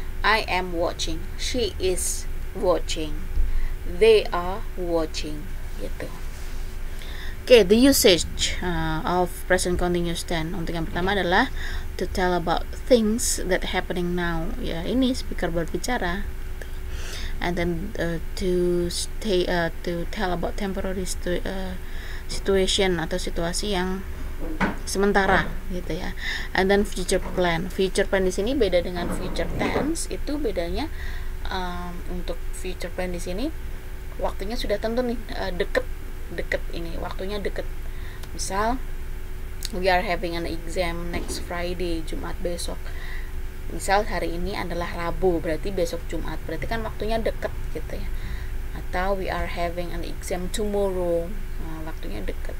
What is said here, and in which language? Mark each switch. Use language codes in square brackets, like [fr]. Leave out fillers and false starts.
[en] I am watching, she is watching, they are watching [id] gitu. [en] Oke, the usage of present continuous tense. [id] Untuk yang pertama adalah [en] to tell about things that happening now. [id] Ya, ini speaker berbicara. [en] And then to tell about temporary situation [id] atau situasi yang sementara gitu ya. [en] And then future plan. Future plan [id] di sini beda dengan [en] future tense. [id] Itu bedanya untuk future plan di sini waktunya sudah tentu nih, deket ini, waktunya deket. Misal [en] we are having an exam next Friday, [id] Jumat besok. Misal hari ini adalah Rabu, berarti besok Jumat, berarti kan waktunya deket gitu ya. Atau [en] we are having an exam tomorrow, [id] waktunya deket.